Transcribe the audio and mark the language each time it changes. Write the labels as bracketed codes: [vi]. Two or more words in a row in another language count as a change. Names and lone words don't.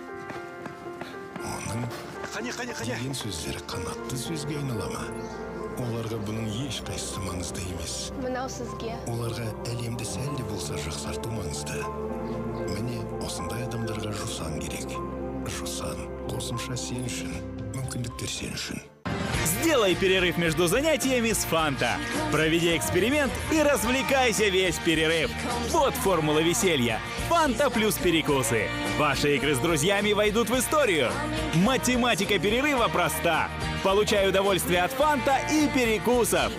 [kk] Оның деген сөздері қанатты сөзге айналама. Оларға бұның ешқайсысы маңызды емес. Мынау сізге. Оларға әлемді сәл де болса жақсарту маңызды. Міне осындай адамдарға жусан керек. Жусан қосымша сен үшін, мүмкіндіктер сен үшін. [ru] Сделай перерыв между занятиями с Фанта. Проведи эксперимент и развлекайся весь перерыв. Вот формула веселья. Фанта плюс перекусы. Ваши игры с друзьями войдут в историю. Математика перерыва проста. Получай удовольствие от Фанта и перекусов.